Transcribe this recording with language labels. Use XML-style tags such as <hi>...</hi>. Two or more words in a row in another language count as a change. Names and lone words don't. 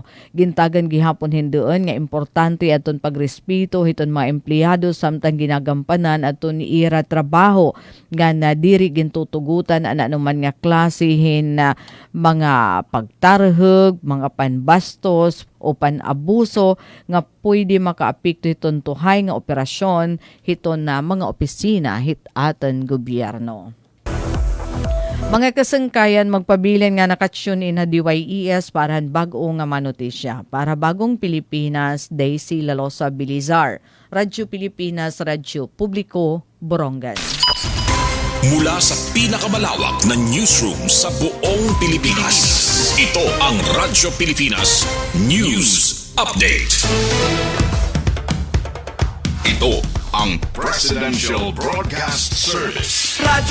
<war>Gintagan gihapon hindoon nga importante aton pagrespeto hiton mga empleyado samtang ginagampanan aton ira trabaho nga na diri gintutugutan ana naman nga klasihin na mga pagtarhog, mga panbastos o panabuso nga pwede makaapekto hiton tuhay nga operasyon hiton na mga opisina hit aton gobyerno. Mga kasangkayan, magpabilin nga nakatsyon na DYES para bago nga manotisya. Para bagong Pilipinas, Daisy Lalosa Bilizar. Radyo Pilipinas, Radyo Publiko, Borongan.</war> <tl>Mula sa pinakamalawak na newsroom sa buong Pilipinas. Ito ang Radyo Pilipinas News Update. Ito ang Presidential Broadcast Service.</tl>